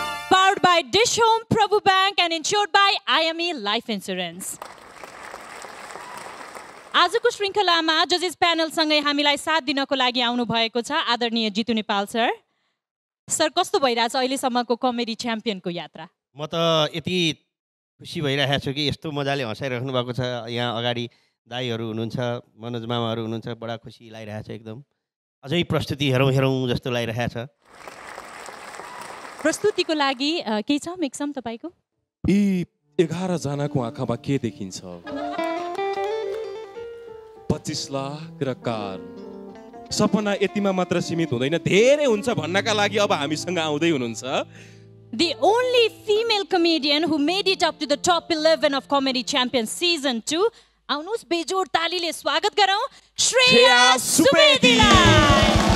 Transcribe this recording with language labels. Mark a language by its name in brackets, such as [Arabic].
[English] Powered by Dish Home, Prabhu Bank and insured by IME Life Insurance. [Nepali] आजको श्रृङ्खलामा जजेस प्यानलसँगै हामीलाई साथ दिनको लागि आउनु भएको छ आदरणीय जितु नेपाल सर। सर कस्तो भइरहेछ अहिलेसम्मको कमेडी च्याम्पियनको यात्रा? म त यति खुसी भइरहेको छु कि यस्तो मजाले हँसाइराख्नु भएको छ यहाँ अगाडि दाईहरू हुनुहुन्छ मनोज मामाहरू हुनुहुन्छ बडा खुसी लागिरहेछ एकदम अझै प्रस्तुति हेरौँ जस्तो लागिरहेछ प्रस्तुतिको लागि के छ मिक्सम तपाईको यी 11 जनाको आँखामा के देखिन्छ 25 लाख र कार सपना यतिमा मात्र सीमित हुँदैन धेरै हुन्छ भन्नका लागि अब हामीसँग आउँदै हुनुहुन्छ [English] The only female comedian who made it up to the top 11 of Comedy Champions Season 2 [Nepali] आउनुस बेजोड तालीले स्वागत गरौँ श्रेया सुवेदीलाई